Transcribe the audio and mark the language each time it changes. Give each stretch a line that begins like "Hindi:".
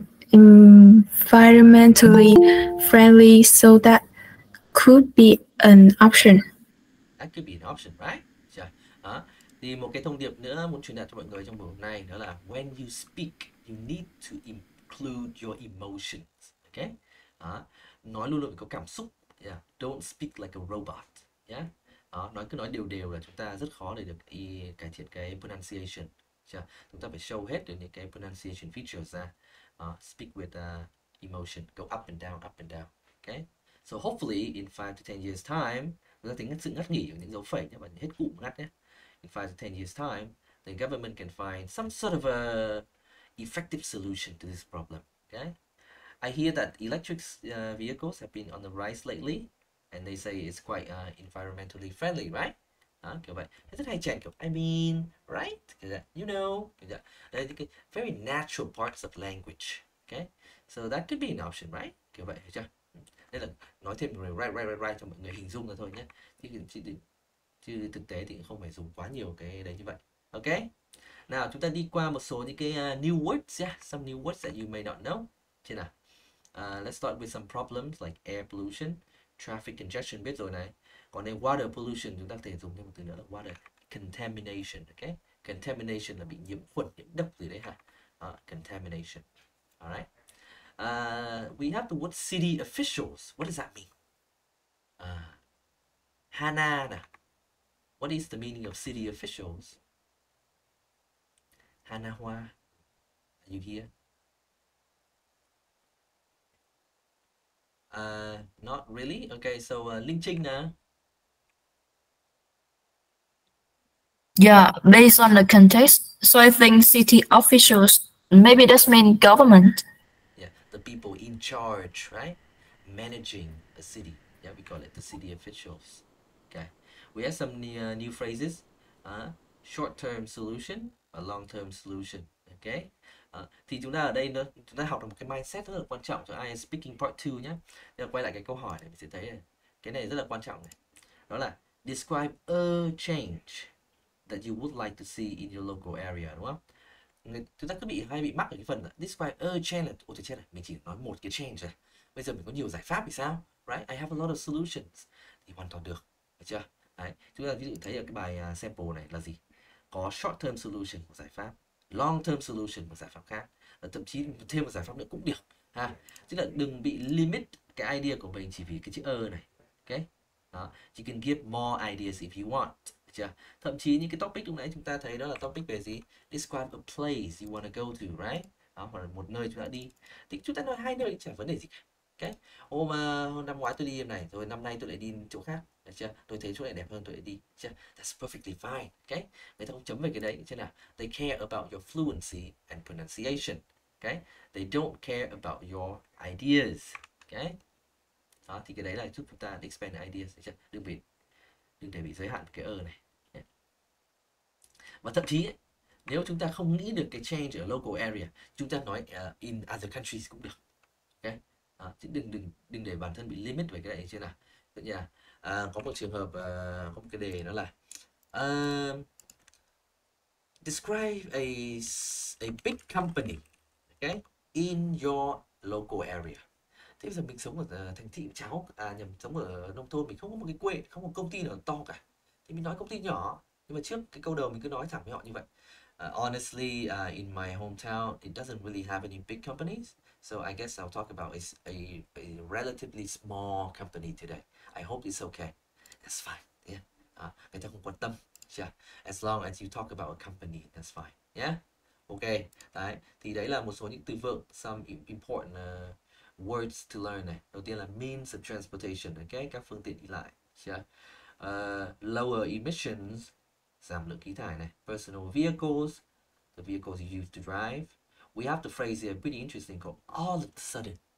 English: environmentally friendly, so that could be an option. That could be an option, right?
Vietnamese: Đó. Thì một cái thông điệp nữa muốn truyền đạt cho mọi người trong buổi hôm nay đó là
English: when you speak, you need to include your emotions.
Vietnamese: Okay? Đó. Nói luôn luôn có cảm xúc. Yeah.
English: Don't speak like a robot.
Vietnamese: Yeah. Đó. Cứ nói đều đều là chúng ta rất khó để được cải thiện cái pronunciation. Chúng ta phải show hết được những cái pronunciation features ra.
English: Speak with emotion, go up and down, up and down. Okay? So hopefully in 5 to 10 years time,
Vietnamese: chúng ta tính sự ngắt nghỉ của những dấu phẩy nhé, và hết cụm ngắt nhé.
English: In 5 to 10 years time, the government can find some sort of a effective solution to this problem. Okay? I hear that electric vehicles have been on the rise lately, and they say it's quite environmentally friendly, right?
Vietnamese: Kiểu vậy. Thế rất hay chèn kiểu I mean, right? Kiểu vậy.
English: You know. Kiểu vậy.
Vietnamese: Đây những cái
English: very natural parts of language. Okay? So that could be an option, right?
Vietnamese: Kiểu vậy, hiểu chưa? Đây là nói thêm right cho mọi người hình dung ra thôi nhé. Chứ thực tế thì không phải dùng quá nhiều cái đấy như vậy. Ok. Nào chúng ta đi qua một số những cái
English: new words, yeah, some new words that you may not know.
Vietnamese: Thế nào?
English: Let's start with some problems like air pollution, traffic congestion,
Vietnamese: biết rồi này. Còn đây water pollution chúng ta có thể dùng thêm một từ nữa là water contamination. Ok. Contamination là bị nhiễm khuẩn, nhiễm độc gì đấy ha.
English: Contamination. Alright. We have the word city officials. What does that mean? Hannah. What is the meaning of city officials? Hannah Hoa, are you here? Not really. Okay, so Linh Trinh now. Yeah, based on the context, so I think city officials, maybe that's mean government. Yeah, the people in charge, right? Managing a city. Yeah, we call it the city officials. Okay, we have some new phrases. Short-term solution và long-term solution. Okay.
Vietnamese: Thì chúng ta ở đây chúng ta học được một cái mindset rất là quan trọng cho IELTS Speaking Part 2 nhé. Để quay lại cái câu hỏi này mình sẽ thấy này. Cái này rất là quan trọng này. Đó là
English: describe a change that you would like to see in your local area,
Vietnamese: đúng không? Chúng ta cứ hay bị mắc ở cái phần là describe a change là ôi trời chết này, mình chỉ nói một cái change rồi. Bây giờ mình có nhiều giải pháp thì sao?
English: Right? I have a lot of solutions.
Vietnamese: Thì hoàn toàn được. Được chưa? Đấy. Chúng ta ví dụ thấy ở cái bài sample này là gì? Có short term solution một giải pháp, long term solution một giải pháp khác, và thậm chí thêm một giải pháp nữa cũng được ha. Tức là đừng bị limit cái idea của mình chỉ vì cái chữ này. Ok. Đó. You can give more ideas if you want. Được chưa? Thậm chí những cái topic lúc nãy chúng ta thấy đó là topic về gì?
English: Describe a place you want to go to, right?
Vietnamese: Đó, hoặc là một nơi chúng ta đi. Thì chúng ta nói 2 nơi chẳng vấn đề gì cả. Okay. Hôm năm ngoái tôi đi em này, rồi năm nay tôi lại đi chỗ khác. Được chưa? Tôi thấy chỗ này đẹp hơn tôi lại đi. Được chưa?
English: That's perfectly fine.
Vietnamese: Okay. Người ta không chấm về cái đấy. Chứ nào?
English: They care about your fluency and pronunciation. Okay. They don't care about your ideas. Okay.
Vietnamese: Đó, thì cái đấy là giúp chúng ta expand ideas. Được chưa? Đừng để bị giới hạn cái này. Okay. Và thậm chí nếu chúng ta không nghĩ được cái change ở local area, chúng ta nói
English: in other countries
Vietnamese: cũng được. Okay. Chứ đừng để bản thân bị limit về cái này chưa nào. Tự nhiên có một trường hợp, có một cái đề đó là describe a big company, okay, in your local area. Thế bây giờ mình sống ở thành thị cháu, sống ở nông thôn, mình không có một cái quê, không có công ty nào to cả, thì mình nói công ty nhỏ. Nhưng mà trước cái câu đầu mình cứ nói thẳng với họ như vậy.
English: Honestly, in my hometown, it doesn't really have any big companies. So I guess I'll talk about a relatively small company today. I hope it's okay. That's fine. Yeah.
Vietnamese: Người ta không quan tâm.
English: Yeah. As long as you talk about a company, that's fine. Yeah. Okay. Đấy.
Vietnamese: Thì đấy là một số những từ vựng,
English: some important words to learn
Vietnamese: này. Đầu tiên là means of transportation. Okay. Các phương tiện đi lại. Yeah. Lower emissions, giảm lượng khí thải này.
English: Personal vehicles, the vehicles you use to drive. We have the phrase here pretty interesting called all of a sudden.